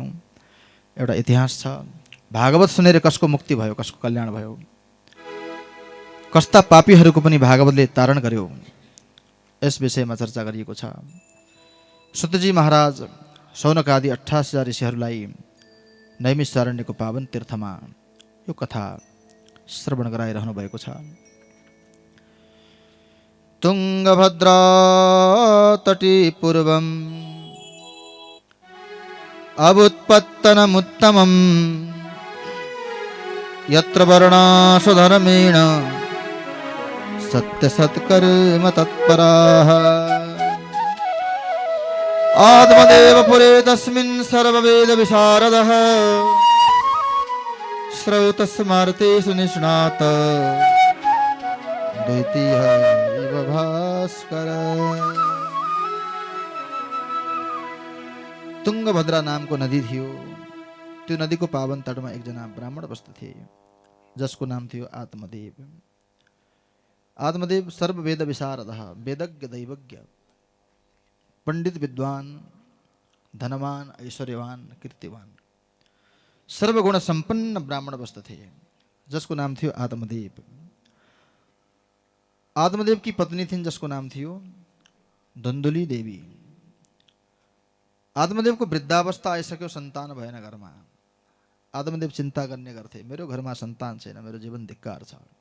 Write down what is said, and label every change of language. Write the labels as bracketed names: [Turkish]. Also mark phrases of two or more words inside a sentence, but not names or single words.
[Nepali] एउटा इतिहास छ, भागवत सुनेर कसको मुक्ति भयो, कसको कल्याण भयो, कस्ता पापीहरूको पनि भागवतले तारण गर्यो, यस विषयमा चर्चा गरिएको छ। सुतजी महाराज शौनकादि 88,000 ऋषिहरूलाई नैमिषारण्यको पावन तीर्थमा यो कथा श्रवण गराइरहनु भएको छ। [Sanskrit] तुङ्गभद्रा तटी पूर्वम अवुत्पत्तनमुत्तमं यत्र वर्णासु धर्मेण सत्यसत्कर्म तत्पराः आत्मदेव पुरे तस्मिन् सर्ववेद विशारदः श्रौतस्मार्तेषु निष्णात द्वितीय इव भास्कर। [Nepali] तुङ्गभद्रा नामको नदी थियो। त्यो नदीको पावन तटमा एकजना ब्राह्मण बस्दथे जसको नाम थियो आत्मदेव। आत्मदेव सर्ववेद विशारदः, वेदज्ञ दैवज्ञ, पंडित विद्वान, धनवान, ऐश्वर्यवान, कीर्तिवान, सर्वगुण संपन्न ब्राह्मण बस्दथे जसको नाम थियो आत्मदेव। आत्मदेव की पत्नी थिइन् जसको नाम थियो धुन्धुली देवी। आत्मदेवको वृद्धावस्था आइसक्यो, सन्तान भएन घरमा। आत्मदेव चिन्ता गर्ने गर्थे, मेरो घरमा सन्तान छैन, मेरो जीवन धिक्कार छ।